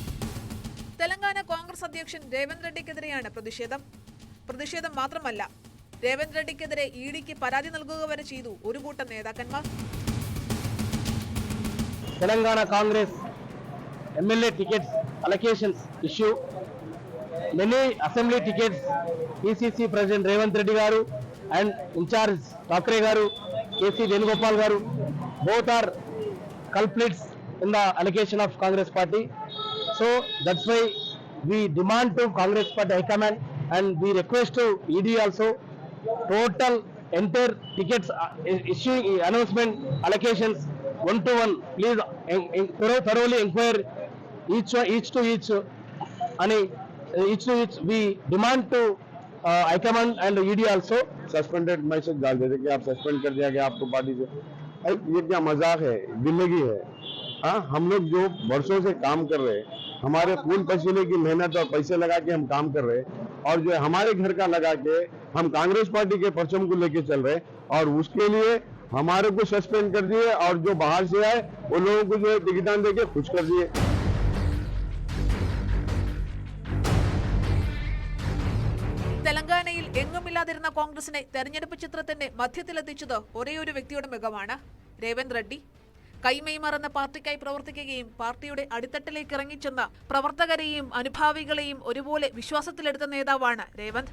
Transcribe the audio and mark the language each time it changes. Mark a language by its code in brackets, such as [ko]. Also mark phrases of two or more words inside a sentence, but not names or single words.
[ml] തെലങ്കാന കോൺഗ്രസ് അധ്യക്ഷൻ രേവന്ത് റെഡ്ഡിക്കെതിരെയാണ് പ്രതിഷേധം മാത്രമല്ല രേവന്ത് റെഡ്ഡിക്കെതിരെ ഇഡിക്ക് പരാതി നൽകുക വരെ ചെയ്തു ഒരു കൂട്ടം നേതാക്കന്മാർ. [en] Telangana Congress MLA tickets allocations issue many assembly tickets PCC president Revanth Reddy garu and incharge Thackeray garu KC Venugopal garu both are culprits in the allocation of Congress party. So that's why we demand to Congress party high command and we request to ED also total entire tickets issuing announcement allocations one to one. Please thoroughly inquire each to each. Each to each we demand to high command and ED also. [hi] सस्पेंडेड मैसेज डाल देते कि आप सस्पेंड कर दिया गया आपको पार्टी से। अरे ये क्या मजाक है, जिंदगी है। हाँ, हम लोग जो वर्षों से काम कर रहे हैं, हमारे खून पसीने की मेहनत और पैसे लगा के हम काम कर रहे हैं, और जो है हमारे घर का लगा के हम कांग्रेस पार्टी के परचम को लेके चल रहे हैं, और उसके लिए हमारे को सस्पेंड कर दिए, और जो बाहर से आए वो लोगों को जो है टिकटान देके खुश कर दिए। [ml] തെലങ്കാനയിൽ എങ്ങുമില്ലാതിരുന്ന കോൺഗ്രസിനെ തെരഞ്ഞെടുപ്പ് ചിത്രത്തിന്റെ മധ്യത്തിലെത്തിച്ചത് ഒരേയൊരു വ്യക്തിയുടെ മികവാണ്, രേവന്ത് റെഡ്ഡി. കൈമൈ മറന്ന പാർട്ടിക്കായി പ്രവർത്തിക്കുകയും പാർട്ടിയുടെ അടിത്തട്ടിലേക്ക് ഇറങ്ങിച്ചെന്ന പ്രവർത്തകരെയും അനുഭാവികളെയും ഒരുപോലെ വിശ്വാസത്തിലെടുത്ത നേതാവാണ് രേവന്ത്.